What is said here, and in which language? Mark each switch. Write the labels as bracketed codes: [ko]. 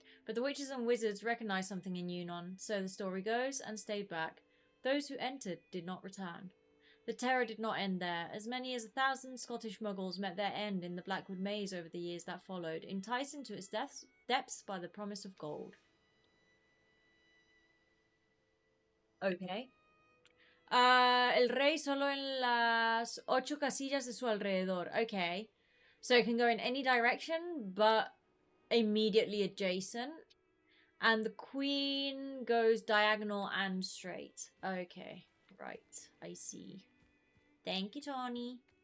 [en] But the witches and wizards recognized something in Eunon, so the story goes, and stayed back. Those who entered did not return. The terror did not end there. As many as 1,000 Scottish muggles met their end in the Blackwood Maze over the years that followed, enticed into its depths by the promise of gold. Okay. [es] El rey solo en las 8 casillas de su alrededor. [en] Okay. So it can go in any direction, but immediately adjacent. And the queen goes diagonal and straight. Okay. Right. I see. Thank you, Tony.